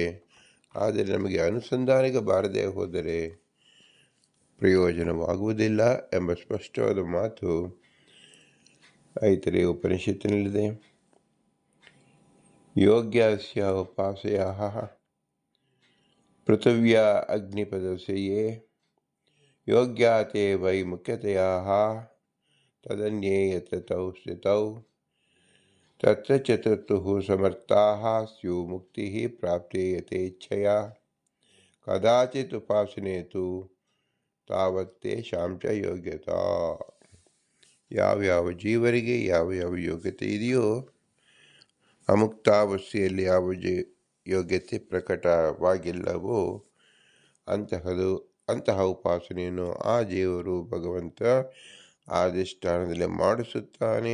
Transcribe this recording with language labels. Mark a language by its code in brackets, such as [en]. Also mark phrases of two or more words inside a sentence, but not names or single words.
[kn] ಆದರೆ ನಮಗೆ ಅನುಸಂಧಾನಕ್ಕೆ ಬಾರದೆ ಹೋದರೆ ಪ್ರಯೋಜನವಾಗುವುದಿಲ್ಲ ಎಂಬ ಸ್ಪಷ್ಟವಾದ ಮಾತು ಐತರೇಯ ಉಪನಿಷತ್ತಿನಲ್ಲಿದೆ. [sa] ಯೋಗ್ಯಸ್ಯ ಉಪಾಸಯಾಃ ಪೃಥಿವ್ಯಾ ಅಗ್ನಿಪದಸ್ಯೇ ಯೋಗ್ಯಾತೆ ವೈ ಮುಖ್ಯತೆಯಾಃ ತದನ್ಯೇ ಯತ್ರ ತೌ ಸ್ಥಿತೌ ತತ್ರ ಚತುರ್ಥುಃ ಸಮರ್ಥಾಃ ಸ್ಯುಃ ಮುಕ್ತಿಃ ಪ್ರಾಪ್ತೇ ಯಥೇಚ್ಛಯಾ ಕದಾಚಿತ್ ಉಪಾಸನೇತು ತಾವತ್ ತೇಷಾಂ ಚ ಯೋಗ್ಯತಾ. [kn] ಯಾವ್ಯಾವ ಜೀವರಿಗೆ ಯಾವ ಯೋಗ್ಯತೆ ಇದೆಯೋ, ಅಮುಕ್ತಾವಸ್ಥೆಯಲ್ಲಿ ಯಾವ ಯೋಗ್ಯತೆ ಪ್ರಕಟವಾಗಿಲ್ಲವೋ ಅಂತಹ ಉಪಾಸನೆಯನ್ನು ಆ ಜೀವರು ಭಗವಂತ ಅಧಿಷ್ಠಾನದಲ್ಲಿ ಮಾಡಿಸುತ್ತಾನೆ.